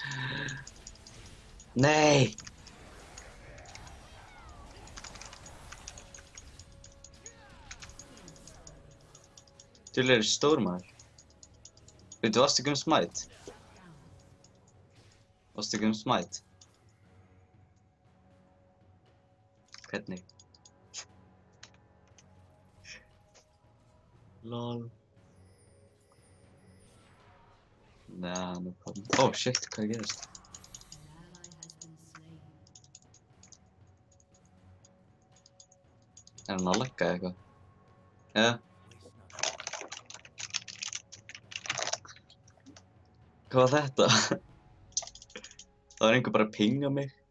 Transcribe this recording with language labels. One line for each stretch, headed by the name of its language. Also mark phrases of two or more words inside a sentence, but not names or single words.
Icelandic: Nei! Þú er stór maður. Veitu, varstu ekki smæt? Varstu ekki smæt? Hvernig?
English: Lol. Nah, no problem. Oh shit,
Icelandic: hvað gerist? Hann að lagga eitthvað? Ja. Hvað var þetta? Það var einhver bara að pinga mig.